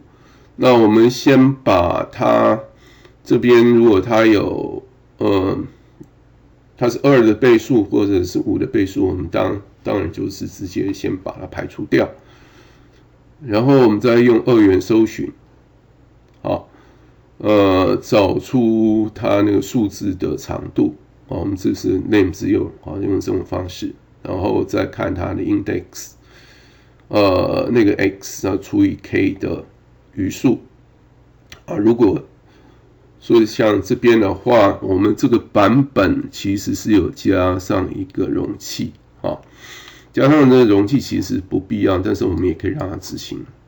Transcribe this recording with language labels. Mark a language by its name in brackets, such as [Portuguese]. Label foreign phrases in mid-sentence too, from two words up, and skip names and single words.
[Chinese] 那我們先把它這邊，如果它有它是2的倍數或者是5的倍數，我們當然就是直接先把它排除掉，然後我們再用2元搜尋，好，找出它那個數字的長度，我們這是 len 0，用這種方式，然後再看它的 index，那個 x 要除以 k 的餘數，如果所以像這邊的話，我們這個版本其實是有加上一個容器，加上這個容器其實不必要，但是我們也可以讓它執行。